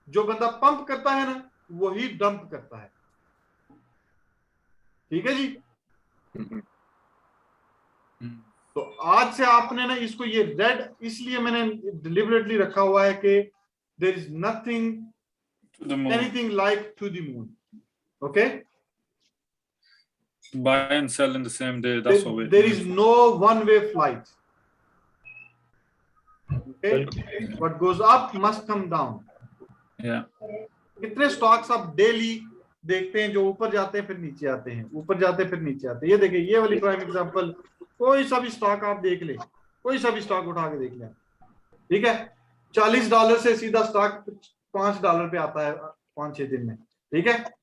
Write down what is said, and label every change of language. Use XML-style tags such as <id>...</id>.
<hi>जो बंदा पंप करता है ना, वही डंप करता है, ठीक है जी। तो आज से आपने ना इसको, ये रेड इसलिए मैंने डिलिबरेटली रखा हुआ है कि</hi> <en>There is nothing To the moon. Anything like to the moon, okay. Buy and sell in the same day. That's what we. There is no one-way flight. Okay, what goes up must come down. Yeah.</en> <hi>कितने stocks आप daily देखते हैं जो ऊपर जाते हैं फिर नीचे आते हैं, ऊपर जाते हैं फिर नीचे आते हैं? ये देखिए, ये वाली प्राइम एग्जांपल, कोई सा भी स्टॉक आप देख ले, कोई सा भी स्टॉक उठा के देख लें, ठीक है। $40 से सीधा स्टॉक $5 पे आता है 5-6 दिन में, ठीक है।</hi>